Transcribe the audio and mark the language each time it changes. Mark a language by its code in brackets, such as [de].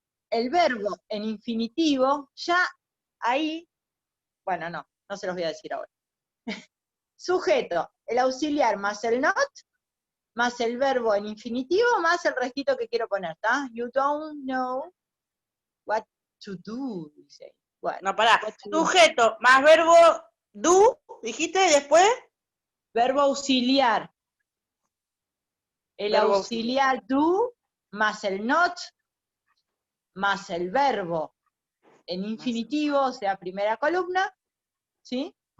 [es] El verbo en infinitivo, ya ahí, bueno, no se los voy a decir ahora. Sujeto, el auxiliar más el not, más el verbo en infinitivo, más el restito que quiero poner, ¿está? [en] You don't know what to do, [es] dice. Bueno, No, pará. [en] what to do. [es] Sujeto más verbo do, dijiste, y después. Verbo auxiliar. El Verbo auxiliar do, más el not, más el verbo en infinitivo, o sea, primera columna, ¿sí?